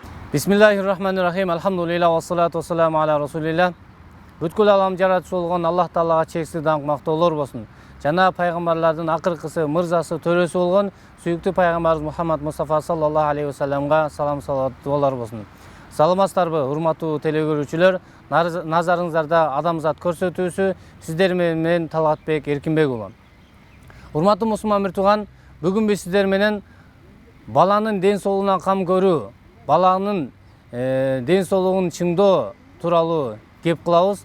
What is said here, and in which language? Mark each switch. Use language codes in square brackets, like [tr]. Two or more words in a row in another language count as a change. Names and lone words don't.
[ar] بسم الله الرحمن الرحيم. الحمد لله والصلاة والسلام على رسول الله. [ky] Бүткүл алам жаратуучу болгон Аллах Таалага чексиз даңк мактоолор болсун. Жана пайгамбарлардын акыркысы, мырзасы, төрөсү болгон сүйүктүү пайгамбарыбыз Мухаммад Мустафа [ar] صلى الله عليه وسلم [ky] салам салават дуалар болсун. Саламатсыздарбы, урматтуу телекөрүүчүлөр? Назарыңыздарда адамзат көрсөтүүсү сиздер менен Талгатбек Эркинбек уулу. Урматтуу мусулман бир тууган, бүгүн биз сиздер менен баланын ден соолугуна кам көрүү, баланын ден соолугун чыңдоо тууралуу кеп кылабыз.